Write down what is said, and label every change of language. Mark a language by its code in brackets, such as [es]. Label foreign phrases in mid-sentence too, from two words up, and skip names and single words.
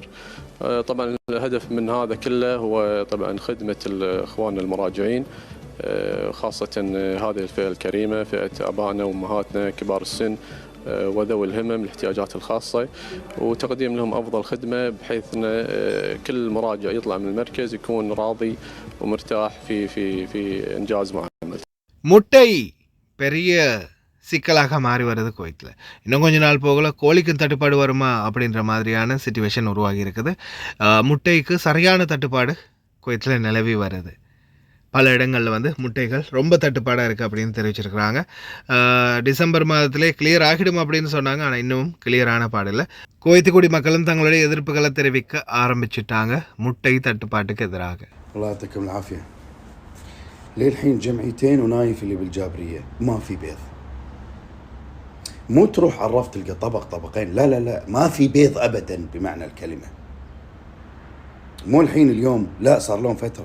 [ar] طبعا الهدف من هذا كله هو طبعا خدمه اخواننا المراجعين، خاصه هذه الفئه الكريمه، فئه ابائنا وامهاتنا كبار السن وذوي الهمم الاحتياجات الخاصة، وتقديم لهم أفضل خدمة بحيث أن كل مراجع يطلع من المركز يكون راضي ومرتاح في إنجاز معاملته. [ta] முட்டை பெரிய சிக்கலாக மாறி வருது குவைத்தில். இன்னும் கொஞ்ச நாள் போகல கோழிக்கு தட்டுப்பாடு வருமா அப்படின்ற மாதிரியான சிச்சுவேஷன் உருவாகி இருக்குது. முட்டைக்கு சரியான தட்டுப்பாடு குவைத்தில் நிலவி வருது. பல இடங்களில் முட்டைகள் ரொம்ப தட்டுப்பாடாக இருக்குது அப்படின்னு தெரிவிச்சிருக்கிறாங்க. டிசம்பர் மாதத்திலே கிளியர் ஆகிடும் அப்படின்னு சொன்னாங்க. ஆனால் இன்னும் கிளியரான பாடில்லை. குவைத்து குடிமக்களும் தங்களுடைய எதிர்ப்புகளை தெரிவிக்க ஆரம்பிச்சிட்டாங்க முட்டை தட்டுப்பாட்டுக்கு எதிராக. [ar] الله يعطيكم العافية. للحين جمعيتين ونايف اللي بالجابرية ما في بيض. مو تروح على الرف تلقى طبق طبقين، لا لا لا، ما في بيض أبدا بمعنى الكلمة. مو الحين اليوم، لا صار لهم فترة.